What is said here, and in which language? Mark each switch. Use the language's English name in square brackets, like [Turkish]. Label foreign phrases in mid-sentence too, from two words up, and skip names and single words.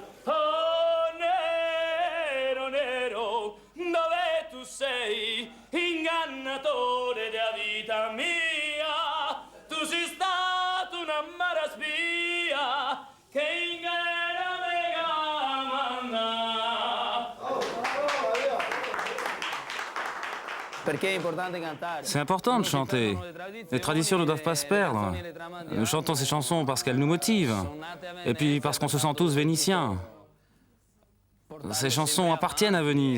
[Italian] Oh nero, nero, dove tu sei, ingannatore della vita mia? Tu sei stato una mara spia che inganna me. [French] C'est important de chanter. Les traditions ne doivent pas se perdre. Nous chantons ces chansons parce qu'elles nous motivent. Et puis parce qu'on se sent tous vénitiens. Ces chansons appartiennent à Venise.